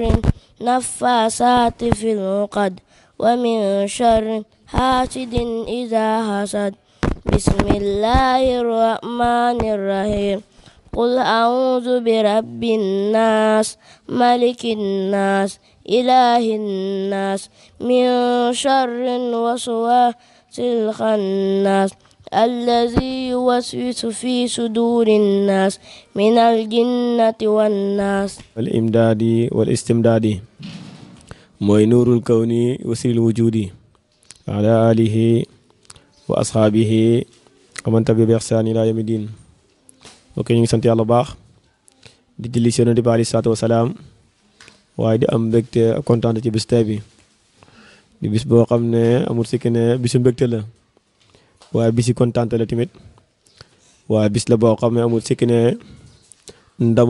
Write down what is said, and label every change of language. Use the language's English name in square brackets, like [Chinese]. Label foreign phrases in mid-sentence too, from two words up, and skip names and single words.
[Arabic] النفاثات في العقد ومن شر حاسد إذا حسد بسم الله الرحمن الرحيم قل أعوذ برب الناس ملك الناس إله الناس من شر الوسواس الخناس الذي يوسوس في صدور الناس من الجنة والناس. الإمداد والاستمداد موي نور الكون وسيل الوجود على آله وأصحابه ومن تبع بإحسان إلى يوم الدين. [Wolof] ok ñu ngi sant yàlla bu baax di julli ci Yonent bi [Arabic] عليه الصلاة والسلام [Wolof] waaye di am mbégte kontaan ci bis tey bi di bis boo xam ne amul sikki ne bisu mbégte la waaye bisi kontaan la tamit waaye bis la boo xam ne amul sikki ne ndamu